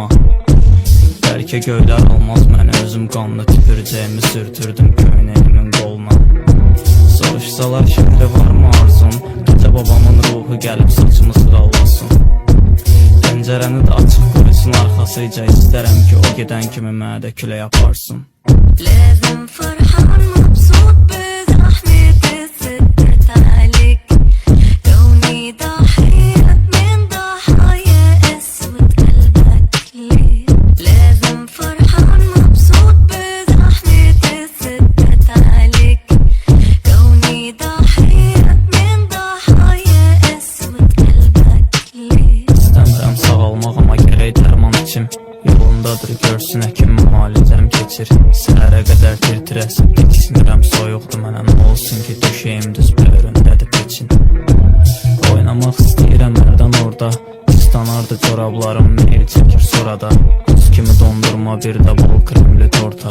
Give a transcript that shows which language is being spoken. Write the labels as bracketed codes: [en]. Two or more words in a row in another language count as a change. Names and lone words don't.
[az] Bəlkə göylər almaz məni, özüm qanlı tüpürcəyimi sürtürdüm köynəyimin qoluna. Soruşsalar şimdi varmı arzun, gecə babamın ruhu gəlib saçımı sırallasın. Pəncərəni də açıq qoysun arxasıca, istərəm ki o gedən kimi mənə də külək aparsın. [ar] لازم فرحان مبسوط بزحمة الستات عليك، كوني ضحية من ضحايا قسوة قلبك ليه. لازم فرحان مبسوط بزحمة الستات عليك، كوني ضحية من ضحايا قسوة قلبك ليه. [az] İstəmirəm sağalmaq amma gərək dərman içim, yolundadır görsün həkim müalicəm keçir. Səhərə qədər tir-tirəsib tiksinirəm, soyuqdur mənə nə olsun ki düşəyim düz böyründədir peçin. Oynamaq istəyirəm hərdən orada, istanardı corablarım meyil çəkir sonra buz kimi dondurma bir də bol kremli torta.